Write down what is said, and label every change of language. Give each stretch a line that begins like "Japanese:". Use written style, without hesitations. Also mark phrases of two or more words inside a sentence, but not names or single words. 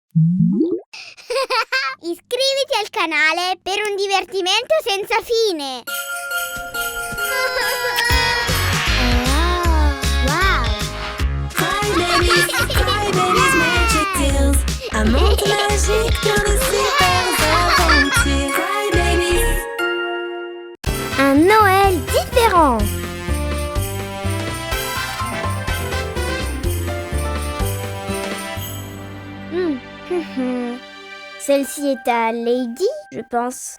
Italian: Iscriviti al canale per un divertimento senza fine.
French: Crybabies, Magic Deals. Un monde magique dans les super aventures. Crybabies. Un Noël différent. Celle-ci est à Lady, je pense.